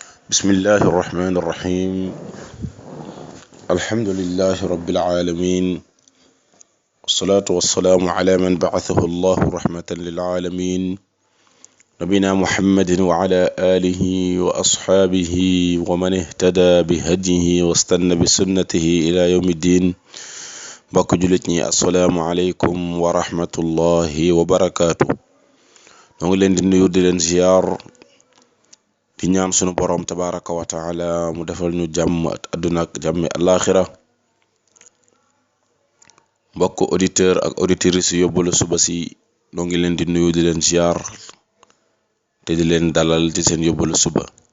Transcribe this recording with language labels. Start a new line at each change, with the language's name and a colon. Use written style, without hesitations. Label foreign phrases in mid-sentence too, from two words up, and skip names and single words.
Arabic: بسم الله الرحمن الرحيم الحمد لله رب العالمين والصلاة والسلام على من بعثه الله رحمة للعالمين نبينا محمد وعلى آله وأصحابه ومن اهتدى بهديه واستنى بسنته إلى يوم الدين
Wolof: mbokk jullit ñi
Arabic: السلام عليكم ورحمة الله وبركاته
Wolof: ñoo ngi leen di nuyu di leen ziyaar di ñaan sunu borom
Arabic: تبارك وتعالى
Wolof: mu defal ñu jàmm àdduna ak jàmmi alaxira mbokk auditeur ak auditrice yóbbalu suba si ñoo ngi leen di nuyu di leen ziyaar te di leen dalal ci seen yóbbalu suba